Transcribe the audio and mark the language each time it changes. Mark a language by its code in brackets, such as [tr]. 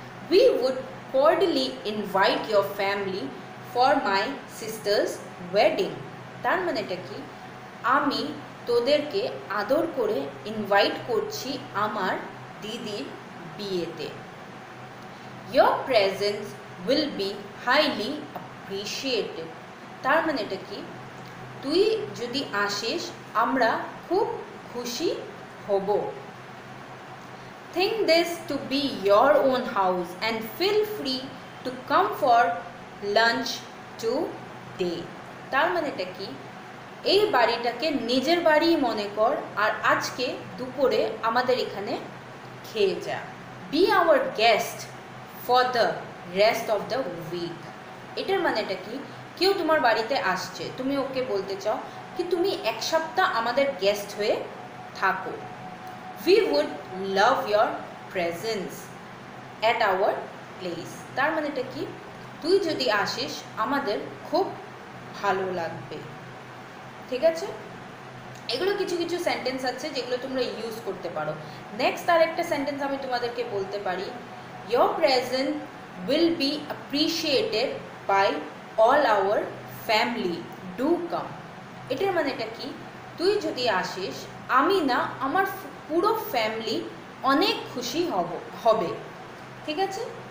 [en] We would cordially invite your family for my sister's wedding। [bn] তার মানেটা কি? আমি তোদেরকে আদর করে ইনভাইট করছি আমার দিদির বিয়েতে। [en] Your presence will be highly appreciated। [bn] তার মানেটা কি? তুই যদি আসিস আমরা খুব খুশি হব। [en] Think this to be your own house and feel free to come for lunch today। [bn] তার মানেটা কি? এই বাড়িটাকে নিজের বাড়ি মনে কর আর আজকে দুপুরে আমাদের এখানে খেয়ে যা। [en] Be our guest for the rest of the week। [bn] এটার মানেটা কি? কেউ তোমার বাড়িতে আসছে, তুমি ওকে বলতে চাও কি তুমি এক সপ্তাহ আমাদের গেস্ট হয়ে থাকো। [en] We would love your presence at our place। [bn] তার মানেটা কি? তুই যদি আসিস আমাদের খুব ভালো লাগবে, ঠিক আছে। এগুলো কিছু কিছু সেন্টেন্স আছে যেগুলো তোমরা ইউজ করতে পারো। নেক্সট আর একটা সেন্টেন্স আমি তোমাদেরকে বলতে পারি, [en] your presence will be appreciated by all our family, do come। [bn] এটার মানেটা কি? তুই যদি আসিস আমি না আমার পুরো ফ্যামিলি অনেক খুশি হবে, ঠিক আছে।